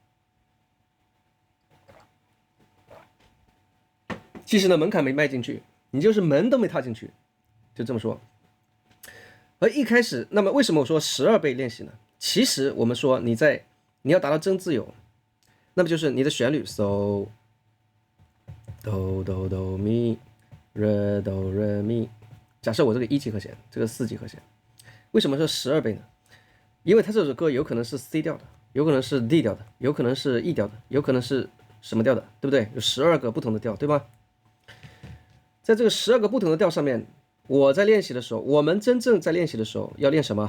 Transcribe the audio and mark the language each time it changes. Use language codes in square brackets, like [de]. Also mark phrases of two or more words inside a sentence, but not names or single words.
[zh] 其实呢，门槛没迈进去，你就是门都没踏进去，就这么说。而一开始，那么为什么我说12倍练习呢？其实我们说你要达到真自由，那么就是你的旋律 so do do do mi re do re mi。假设我这个1级和弦，这个4级和弦，为什么说12倍呢？因为它这首歌有可能是 C 调的，有可能是 D 调的，有可能是 E 调的，有可能是什么调的，对不对？有12个不同的调，对吧？在这个12个不同的调上面，我在练习的时候，我们真正在练习的时候要练什么？